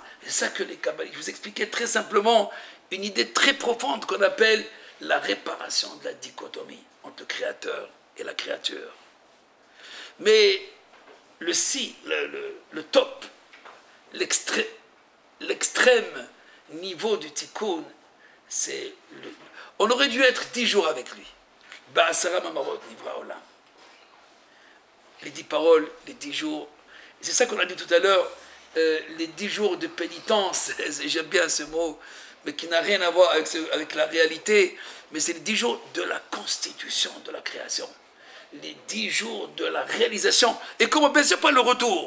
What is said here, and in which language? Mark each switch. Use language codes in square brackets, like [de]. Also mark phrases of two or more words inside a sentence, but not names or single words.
[fr] C'est ça que les Kabbalistes, je vous expliquais très simplement une idée très profonde qu'on appelle la réparation de la dichotomie entre le créateur et la créature. Mais le top, l'extrême niveau du tikkun, c'est on aurait dû être 10 jours avec lui. [he] בעשרה מאמרות נברא עולם. [fr] Les 10 paroles, les 10 jours. C'est ça qu'on a dit tout à l'heure, les 10 jours de pénitence, j'aime bien ce mot, mais qui n'a rien à voir avec la réalité, mais c'est les 10 jours de la constitution de la création. Les 10 jours de la réalisation. Et comment, bien sûr, pas le retour.